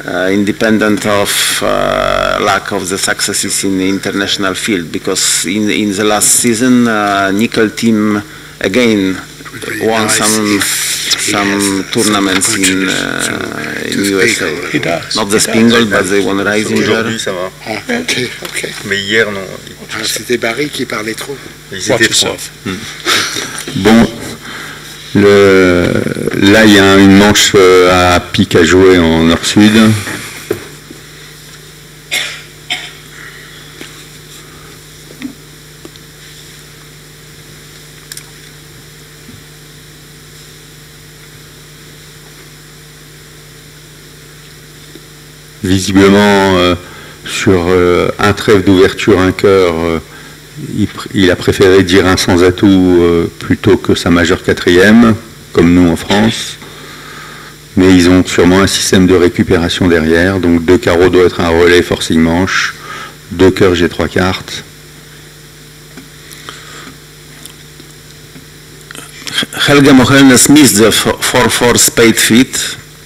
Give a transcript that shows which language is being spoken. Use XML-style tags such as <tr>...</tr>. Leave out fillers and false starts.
<en>Independent of lack of the successes in the international field, because in the last season, Nickel team again won some tournaments in USA. He does. Not the Spingle, but they won Reisinger.</en> <fr>Okay. Mais hier, non. C'était Barry qui parlait trop. Ils étaient trop. Bon, là, il y a une manche à pique à jouer en nord-sud. Visiblement, sur un trèfle d'ouverture, un cœur, il a préféré dire un sans atout plutôt que sa majeure 4e, comme nous en France. Mais ils ont sûrement un système de récupération derrière, donc 2 carreaux doit être un relais forcing manche, 2 cœurs, j'ai 3 cartes.</fr> <en>Helge Mohelnes missed the 4-4 spade feet.</en>